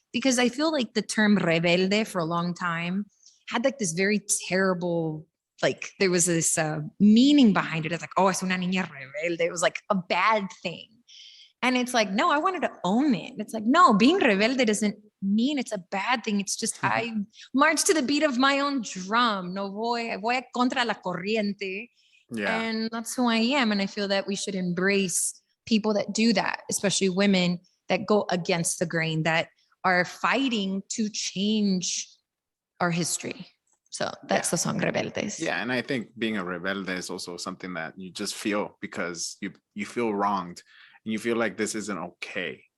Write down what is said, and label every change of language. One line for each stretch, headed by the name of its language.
English: Because I feel like the term rebelde for a long time had like this very terrible, like there was this meaning behind it. It's like, oh,
Spanish: es una niña rebelde.
English: It was like a bad thing. And it's like, no, I wanted to own it. It's like, no, being rebelde doesn't mean it's a bad thing. It's just I march to the beat of my own drum.
Spanish: No voy contra la corriente.
English: Yeah. And that's who I am. And I feel that we should embrace people that do that, especially women that go against the grain, that are fighting to change our history. So that's the song Rebeldes. Yeah, and I think being a rebelde is also something that you just feel because you feel wronged and you feel like this isn't okay.